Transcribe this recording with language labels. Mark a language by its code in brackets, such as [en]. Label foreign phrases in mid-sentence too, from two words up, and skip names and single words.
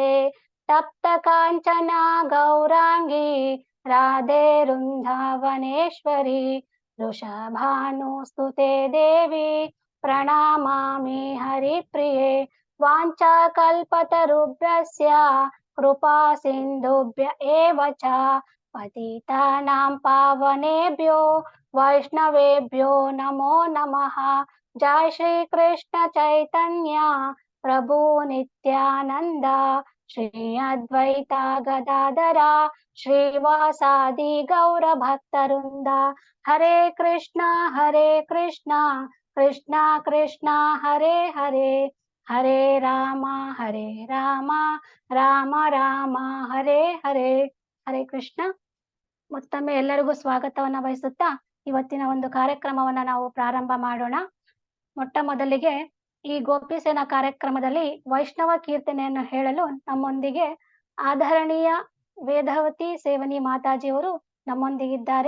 [sa] ತಪ್ತ ಕಾಂಚನ ಗೌರಾಂಗಿ ರಾಧೆ ವೃಂದಾವನೇಶ್ವರಿ ವೃಷಭಾನುಸ್ತುತೆ ದೇವಿ ಪ್ರಣಮಾಮಿ ಹರಿಪ್ರಿಯೆ. ವಾಂಛಾಕಲ್ಪತರುಭ್ಯಸ್ಯ ಕೃಪಾ ಸಿಂಧುಭ್ಯ ಏವ ಚ ಪತಿತಾನಾಂ ಪಾವನೇಭ್ಯೋ ವೈಷ್ಣವೇಭ್ಯೋ ನಮೋ ನಮಃ. ಜೈ ಶ್ರೀ ಕೃಷ್ಣ ಚೈತನ್ಯ ಪ್ರಭು ನಿತ್ಯಾನಂದ ಶ್ರೀ ಅದ್ವೈತ ಗದಾಧರ ಶ್ರೀವಾಸಾದಿ ಗೌರ ಭಕ್ತವೃಂದ. ಹರೇ ಕೃಷ್ಣ ಕೃಷ್ಣ ಕೃಷ್ಣ ಹರೇ ಹರೇ ಹರೇ ರಾಮ ರಾಮ ರಾಮ ಹರೇ ಹರೇ. ಹರೇ ಕೃಷ್ಣ. [kn] ಮತ್ತೊಮ್ಮೆ ಎಲ್ಲರಿಗೂ ಸ್ವಾಗತವನ್ನ ಬಯಸುತ್ತಾ ಇವತ್ತಿನ ಒಂದು ಕಾರ್ಯಕ್ರಮವನ್ನ ನಾವು ಪ್ರಾರಂಭ ಮಾಡೋಣ. ಮೊಟ್ಟ ಮೊದಲಿಗೆ ಈ ಗೋಪಿಸೇನಾ ಕಾರ್ಯಕ್ರಮದಲ್ಲಿ ವೈಷ್ಣವ ಕೀರ್ತನೆಯನ್ನು ಹೇಳಲು ನಮ್ಮೊಂದಿಗೆ ಆಧರಣೀಯ ವೇದವತಿ ಸೇವನಿ ಮಾತಾಜಿಯವರು ನಮ್ಮೊಂದಿಗಿದ್ದಾರೆ.